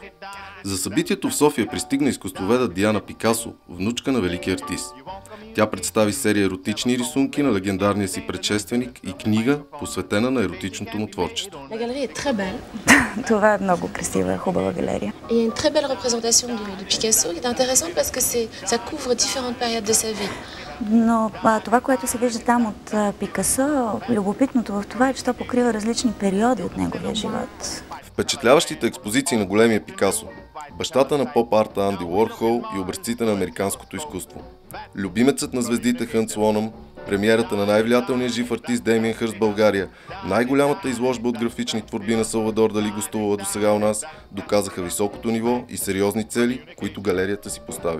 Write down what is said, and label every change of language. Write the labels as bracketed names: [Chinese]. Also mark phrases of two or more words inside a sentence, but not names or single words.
[Bulgarian] За събитието в София пристигна изкуствоведа Диана Пикасо, внучка на велики артист. Тя представи серия еротични рисунки на легендарния си предшественик и книга, посветена на еротичното му творчество. Това е много красива, хубава галерия. [French] Il y a une très belle représentation de Picasso qui est intéressante parce que ça couvre différentes périodes de sa vie. [Bulgarian] Но това, което се вижда там от Пикасо, любопитното в това е, че то покрива различни периоди от неговия живот. Впечатляващите експозиции на големия Пикасо, бащата на поп-арта Анди Уорхол и образците на американското изкуство, любимецът на звездите Хънс Лоном, премиерата на най-влиятелния жив артист Деймиан Хърст в България, най-голямата изложба от графични творби на Салвадор Дали гостувала до сега у нас, доказаха високото ниво и сериозни цели, които галерията си поставя.